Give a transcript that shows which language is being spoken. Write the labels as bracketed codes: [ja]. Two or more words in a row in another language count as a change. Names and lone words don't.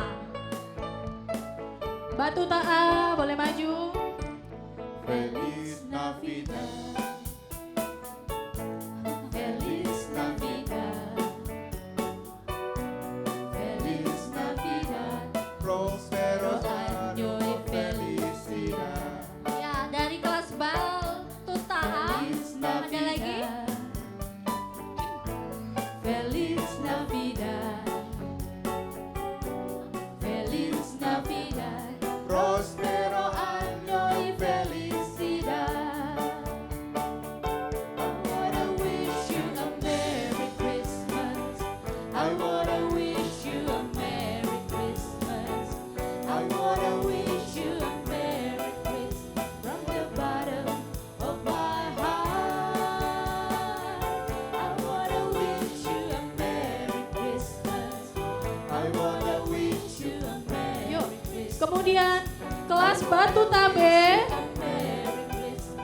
[id] Batuta A boleh maju. [es] Feliz Navidad. Feliz Navidad. Feliz Navidad. Prospero año y felicidad. [id] Ya, dari kelas Batuta A. [es] Feliz [id] Ada lagi? [es] Navidad. Feliz Navidad. Feliz Navidad. Prospero año y felicidad. [en] I wanna wish you a Merry Christmas. I wanna wish you a Merry Christmas. I wanna wish you a Merry Christmas from the bottom of my heart. I wanna wish you a Merry Christmas. I wanna wish you a Merry [id] Yuk. [en] Christmas. [id] Kemudian kelas Batuta B. [en] Merry Christmas.